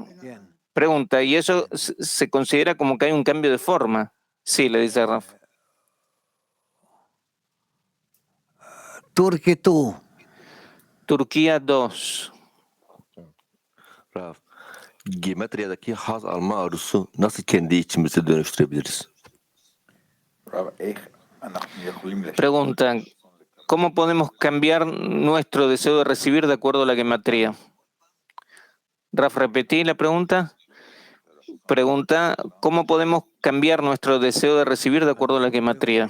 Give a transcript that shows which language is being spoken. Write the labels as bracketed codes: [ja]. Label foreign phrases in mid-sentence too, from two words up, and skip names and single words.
[es] Pregunta, ¿y eso se considera como que hay un cambio de forma? Sí, le dice Rafa. Turquía 2. [tr] Geometriyadaki haz alma arzusu nasıl kendi içimize dönüştürebiliriz? [es] Pregunta, ¿cómo podemos cambiar nuestro deseo de recibir de acuerdo a la gematría? Raf, repetí la pregunta. Pregunta, ¿cómo podemos cambiar nuestro deseo de recibir de acuerdo a la gematría?